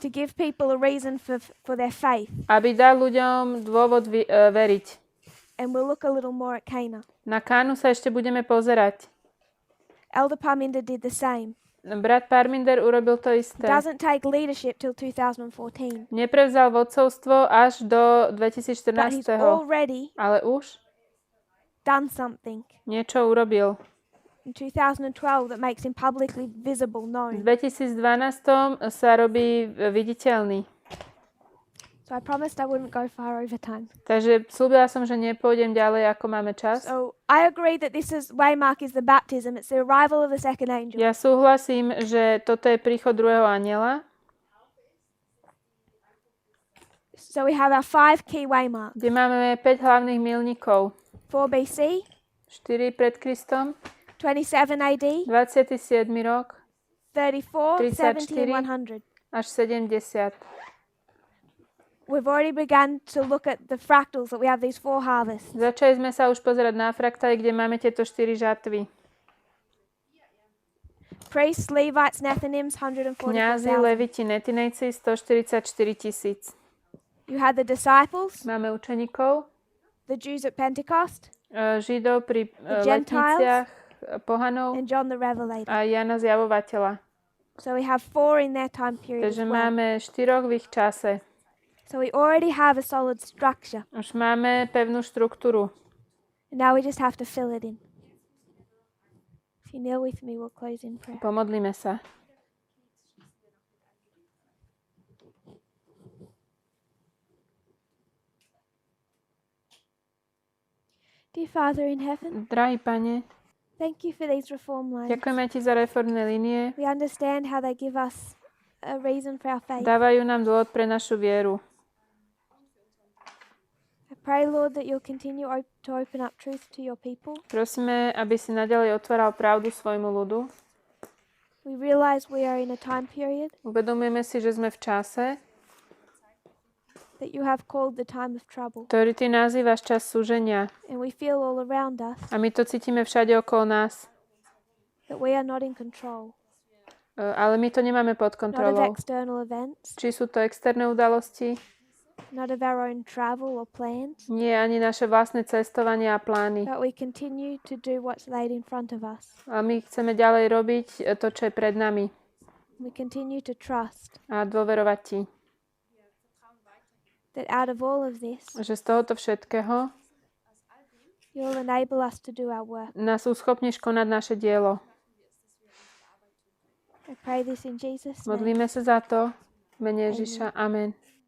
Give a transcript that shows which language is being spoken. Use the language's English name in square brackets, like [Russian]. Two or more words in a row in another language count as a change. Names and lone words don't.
[English] to give people a reason for their faith. [Slovak] aby dal ľuďom dôvod veriť. [English] And we'll look a little more at Cana. [Slovak] Na Kánu sa ešte budeme pozerať. [English] Elder Parminder did the same. [Slovak] Brat Parminder urobil to isté. [English] Doesn't take leadership till 2014. [Slovak] Neprevzal vodcovstvo až do [English] But he's 2014. already [Slovak] Ale už [English] done something [Slovak] niečo urobil. [English] in 2012 that makes him publicly visible, [Slovak] V [English] known. [Slovak] 2012 sa robí viditeľný. [English] So I promised I wouldn't go far over time. [Slovak] Takže slúbila som, že nepôjdem ďalej, ako máme čas. [English] So I agree that this is waymark is the baptism. It's the arrival of the second angel. [Slovak] Ja súhlasím, že toto je príchod druhého anjela, [English] So we have our 5 key waymarks. [Slovak] kde máme 5 hlavných milníkov. [English] 4 BC, [Slovak] 4 pred Kristom, [English] 27 AD, [Slovak] 27. rok [English] 34, 70 [Slovak] 34. [English] and 100. [Slovak] až 70. [English] We've already begun to look at the fractals that we have these 4 harvests. [Slovak] Začali sme sa už pozerať na fraktály, kde máme tieto 4 žatvy. [English] Priests, Levites, Nethinims, [Slovak] Kňazi, [English] 144,000. [Slovak] leviti, netinejci, 144 000. [English] You had the disciples, [Slovak] Máme učeníkov, [English] the Jews at Pentecost, [Slovak] Židov pri [English] Gentiles, [Slovak] letniciach, pohanov [English] and John the Revelator. [Slovak] a Jana Zjavovateľa. [English] So we have 4 in their time period as [Slovak] Takže [English] well. [Slovak] máme 4 v ich čase. [English] So we already have a solid structure. [Slovak] Už máme pevnú štruktúru. [English] And now we just have to fill it in. If you kneel with me, we'll close in prayer. [Slovak] Pomodlíme sa. [English] Dear Father in heaven, [Slovak] Drahý Pane, [English] thank you for these reform lines. [Slovak] ďakujeme Ti za reformné linie. [English] We understand how they give us a reason for our faith. [Slovak] Dávajú nám dôvod pre našu vieru. [English] I pray, Lord, that you'll continue to open up truth to your people. [Slovak] Prosíme, aby si naďalej otváral pravdu svojmu ľudu. [English] We realize we are in a time period [Slovak] Uvedomujeme si, že sme v čase, [English] that you have called the time of trouble. [Slovak] ktorý Ty nazývaš čas súženia. [English] And we feel all around us [Slovak] A my to cítime všade okolo nás. [English] that we are not in control, [Slovak] Ale my to nemáme pod [English] not of [Slovak] kontrolou. [English] external events, [Slovak] Či sú to externé udalosti? [English] not of our own travel or plans, [Slovak] Nie, ani naše vlastné cestovania a plány. [English] but we continue to do what's laid in front of us. [Slovak] A my chceme ďalej robiť to, čo je pred nami. [English] We continue to trust [Slovak] A dôverovať Ti. [English] that out of all of this, [Slovak] Že z tohoto všetkého [English] you'll enable us to do our work. [Slovak] nás uschopníš konať naše dielo. [English] pray this in Jesus' name. [Slovak] Modlíme sa za to v mene Ježiša. Amen.